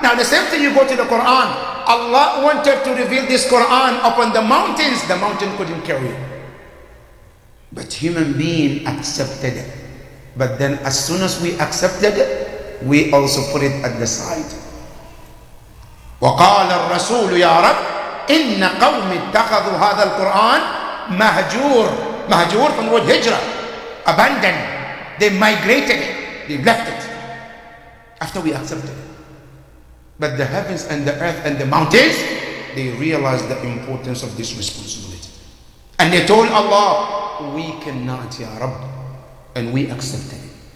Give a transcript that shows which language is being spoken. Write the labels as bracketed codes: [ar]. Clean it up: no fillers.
[en] Now the same thing, you go to the Quran. Allah wanted to reveal this Quran upon the mountains. The mountain couldn't carry it. But human being accepted it. But then as soon as we accepted it, we also put it at the side. [ar] وقال الرسول يا رب إن قوم اتخذوا هذا القرآن مهجور. [en] Mahjur from the word hijrah, abandoned. They migrated it, they left it after we accepted it. But the heavens and the earth and the mountains, they realized the importance of this responsibility. And they told Allah, we cannot, Ya Rabb. And we accepted it.